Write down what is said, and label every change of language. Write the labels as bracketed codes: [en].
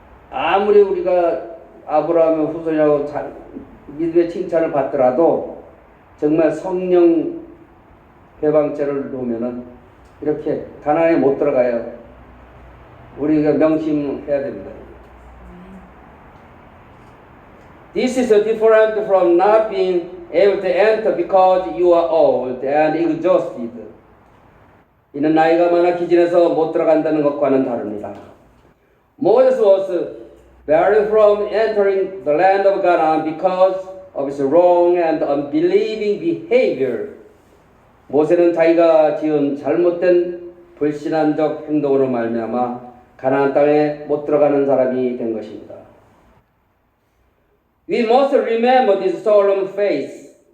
[ko] 아무리 우리가 아브라함의 후손이라고 믿음의 칭찬을 받더라도 정말 성령 배방죄를 놓으면은 이렇게 가나안에 못 들어가요. 우리가 명심해야 됩니다. [en] This is different from not being able to enter because you are old and exhausted. [ko] 이는 나이가 많아 기진해서 못 들어간다는 것과는 다릅니다. [en] Moses was barred from entering the land of Canaan because of his wrong and unbelieving behavior. [ko] 모세는 자기가 지은 잘못된 불신앙적 행동으로 말미암아 가나안 땅에 못 들어가는 사람이 된 것입니다. [en] We must remember this solemn fact.